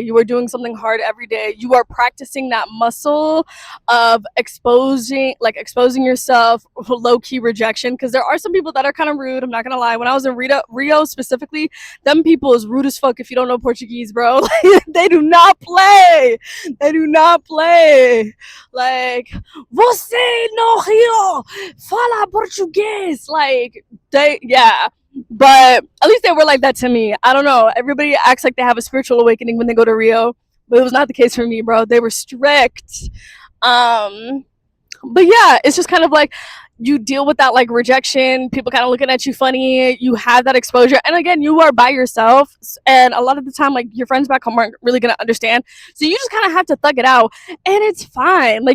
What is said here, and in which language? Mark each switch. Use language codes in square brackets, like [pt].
[en] You are doing something hard every day. You are practicing that muscle of exposing yourself for low key rejection. Because there are some people that are kind of rude. I'm not gonna lie. When I was in Rio specifically, them people is rude as fuck. If you don't know Portuguese, bro, they do not play. They do not play. [pt] Like, você no Rio fala português. [en] Like, yeah, but at least they were like that to me. I don't know. Everybody acts like they have a spiritual awakening when they go to Rio, but it was not the case for me, bro. They were strict. Um, but yeah, it's just kind of like you deal with that like rejection, people kind of looking at you funny, you have that exposure, and again, you are by yourself, and a lot of the time like your friends back home aren't really gonna understand, so you just kind of have to thug it out, and it's fine.